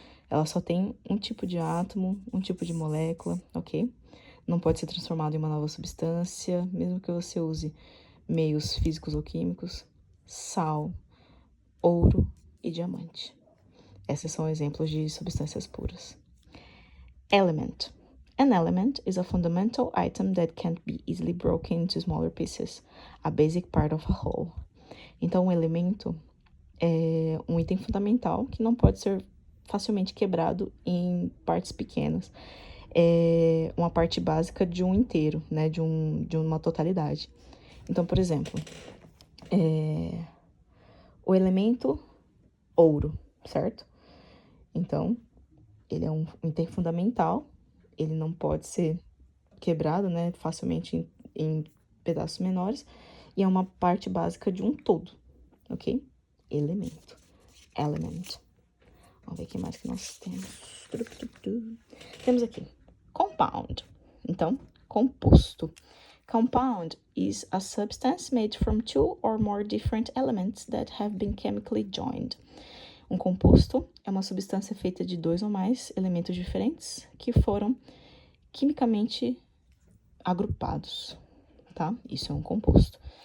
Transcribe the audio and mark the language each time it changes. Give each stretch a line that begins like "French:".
Portuguese: Ela só tem um tipo de átomo, um tipo de molécula, ok? Não pode ser transformado em uma nova substância, mesmo que você use meios físicos ou químicos. sal, ouro e diamante. Esses são exemplos de substâncias puras.
English: Element. An element is a fundamental item that can't be easily broken into smaller pieces, a basic part of a whole.
Portuguese: Então, um elemento é um item fundamental que não pode ser facilmente quebrado em partes pequenas. É uma parte básica de um inteiro, né? De uma totalidade. Então, por exemplo, o elemento ouro, certo? Então, ele é um item fundamental, ele não pode ser quebrado, né, facilmente em pedaços menores, e é uma parte básica de um todo, ok? Elemento. Element. Vamos ver o que mais que nós temos. Temos aqui, compound. Então, composto.
English: Compound is a substance made from two or more different elements that have been chemically joined.
Portuguese: Um composto é uma substância feita de 2 ou mais elementos diferentes que foram quimicamente agrupados, tá? Isso é um composto.